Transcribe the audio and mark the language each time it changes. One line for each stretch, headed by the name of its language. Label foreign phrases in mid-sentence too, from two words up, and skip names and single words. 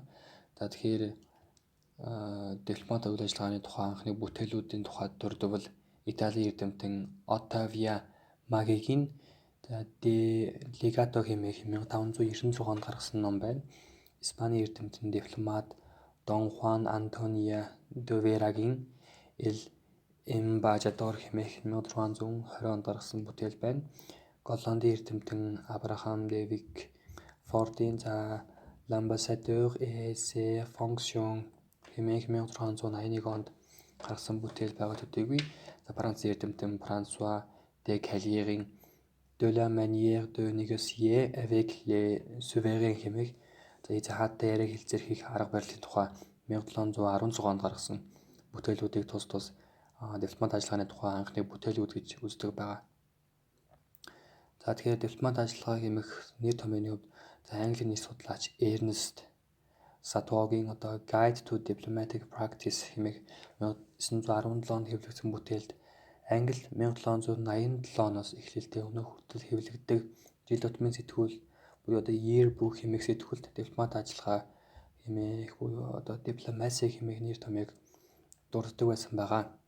Mongolian: Тэгэхээр дипломат үйл ажиллагааны тухай анхны бүтээлүүдийн тухайд дурдвал Италийн эрдэмтэн Оттавио Магигийн De Legato хэмээх 1596 онд гаргасан ном байна. Испаний эрдэмтэн дипломат Дон Хуан Антонио де Верагийн El Embajador хэмээх 1620 онд гаргасан бүтээл байна. Голландын эрдэмтэн Абрахам де Вик Фордийн L'Ambassadeur et ses fonctions хэмээх 1681 онд гаргасан бүтээл байгаа төдийгүй Францын эрдэмтэн Франсуа де Калиерийн De la manière de négocier avec les souverains хэмээх хаатай яриаг хэлцээрхийг арга барилын тухай 1716 онд гаргасан бүтээлүүдийг тус дипломат ажиллагааны тухай анхны бүтээлүүд гэж үздэг байгаа. Тэгэхээр дипломат ажиллагаа хэмээх нэр томьёоны хувьд Английн нийт судлаач Эрнест Сатогийн Guide to Diplomatic Practice хэмээх 1917 онд хэвлэгдсэн бүтээлд Англи 1787 оноос эхлэлтэй өнөө хүртэл хэвлэгддэг жил тутмын сэтгүүл буюу Yearbook хэмээх сэтгүүлд дипломат ажиллагаа хэмээх буюу дипломаси хэмээх нэр томьёог дурддаг байсан байгаа.